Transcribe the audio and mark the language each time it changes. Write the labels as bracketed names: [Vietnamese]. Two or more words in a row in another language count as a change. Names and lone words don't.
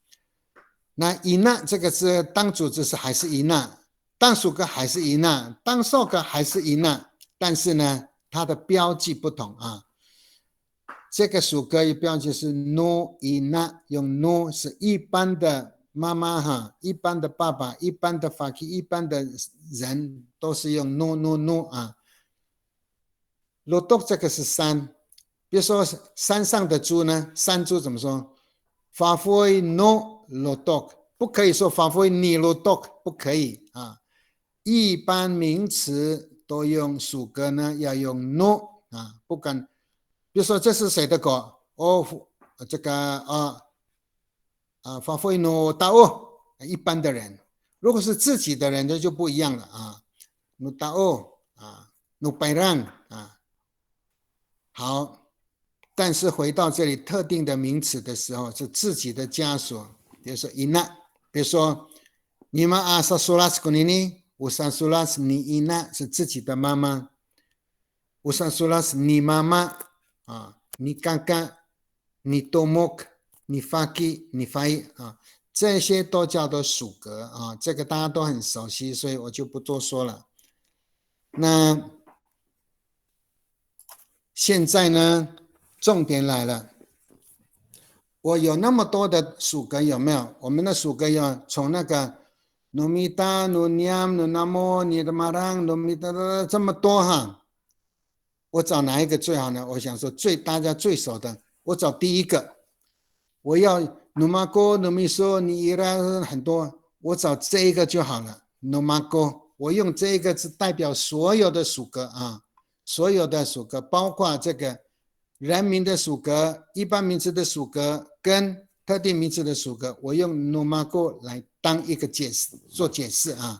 [Chinese] 那伊那这个是当主词是还是伊那，当属格还是伊那，当受格还是伊那，但是呢，它的标记不同这个属格的标记是 no 伊那，用 no 是一般的妈妈一般的爸爸，一般的法 一般的人都是用 no lotok 这个是山，比如说山上的猪呢，山猪怎么说 ？ [Amis] Fafoi no lotok， [Chinese] 不可以说 [Amis] Fafoi ni lotok， [Chinese] 不可以一般名词都用属格呢，要用 no 不管，比如说这是谁的狗？这个 [Amis] Fafoi no tao， [Chinese] 一般的人。如果是自己的人，那就不一样了 [Amis] no tao no pairang [Chinese] 好，但是回到这里特定的名词的时候，是自己的家属，比如说 ina， 比如说你们 [Amis] sasulas kunini usasulas ni ina [Chinese] 是自己的妈妈 ， [Amis] usasulas ni mama ni kakak ni tomok ni faki ni fai [Chinese] 这些都叫做属格这个大家都很熟悉，所以我就不多说了。那现在呢，重点来了，我有那么多的属格有没有？我们的属格要从那个 [Amis] numita、nuniam、nunamo、nidmarang、numita [Chinese] 这么多我找哪一个最好呢？我想说大家最熟的，我找第一个。我要 [Amis] numako、numiso、niira [Chinese] 很多，我找这一个就好了。numako， 我用这一个是代表所有的属格所有的属格，包括这个人名的属格、一般名词的属格跟特定名词的属格，我用 numago 来当一个做解释啊。